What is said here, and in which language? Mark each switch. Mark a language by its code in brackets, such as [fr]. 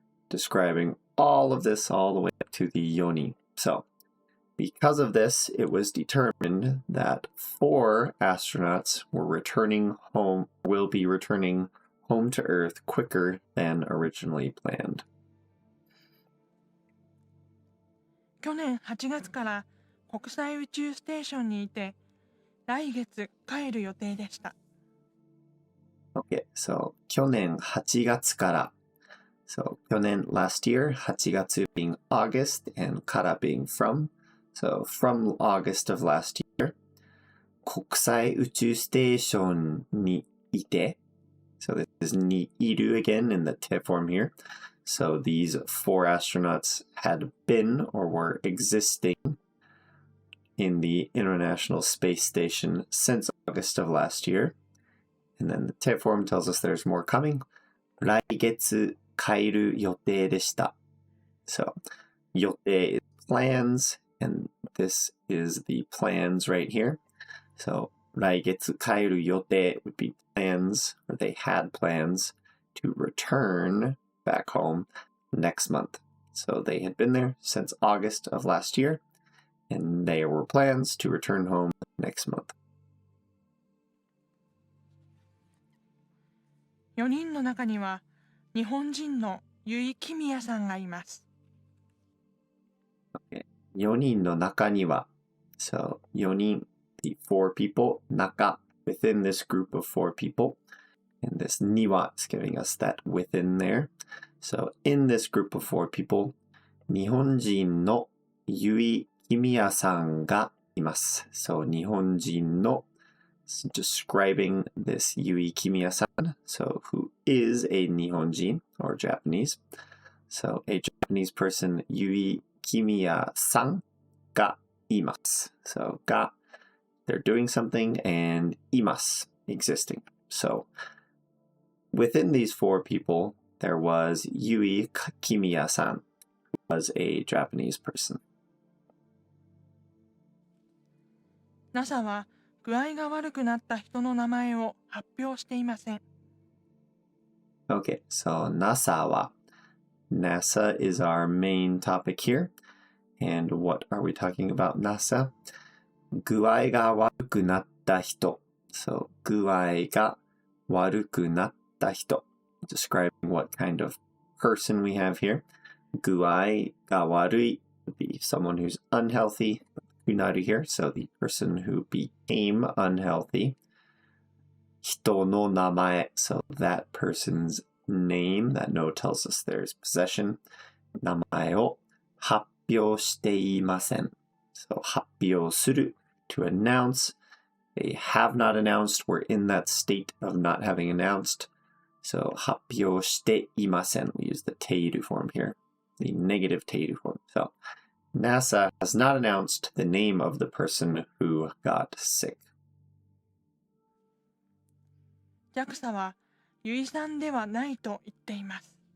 [en] describing all of this all the way up to the [ja] 4人 [en] so because of this, it was determined that 4 astronauts will be returning home to Earth quicker than originally planned. [ja] 去年8月から国際宇宙ステーションにいて、来月帰る予定でした。 Okay, so 去年8月から [en] So 去年 last year, 8月 being August and から being from. So from August of last year, [ja] 国際宇宙ステーションにいて. [en] So this is [ja] にいる [en] again in the te form here. So these 4 astronauts had been or were existing in the International Space Station since August of last year. And then the te form tells us there's more coming. [ja] 来月帰る予定でした. [en] So 予定 is plans, and this is the plans right here. So [ja] 来月帰る予定 [en] would be plans, or they had plans to return back home next month. So they had been there since August of last year, and there were plans to return home next month. [ja] 4人の中には日本人の由井公也さんがいます。 [en] Okay. [ja] 4人の中には [en] So 4人 the 4 people 中 within this group of 4 people, and this には is giving us that within there. So in this group of 4 people, [ja] 日本人の由井公也さんがいます。 [en] So [ja] 日本人の [en] describing this Yui Kimiya-san, so who is a Nihonjin or Japanese. So a Japanese person, Yui Kimiya-san [ja] ga imasu. [en] So ga, they're doing something, and [ja] imasu, [en] existing. So within these 4 people, there was Yui Kimiya-san, who was a Japanese person. [ja] NASA は具合が悪くなった人の名前を発表していません。 [en] Okay, so [ja] NASA は [en] NASA is our main topic here. And what are we talking about, NASA? [ja] 具合が悪くなった人. So 具合が悪くなった人. [en] Describing what kind of person we have here. [ja] 具合が悪い [en] would be someone who's unhealthy. [ja] Kunaru [en] here, so the person who became unhealthy. [ja] 人の名前, [en] so that person's name, that note tells us there's possession. [ja] 名前を発表していません. [en] So [ja] 発表する, [en] to announce. They have not announced. We're in that state of not having announced. [ja] So 発表していません. [en] We use the teiru form here, the negative teiru form. So NASA has not announced the name of the person who got sick. [ja] JAXA は由井さんではないと言っています。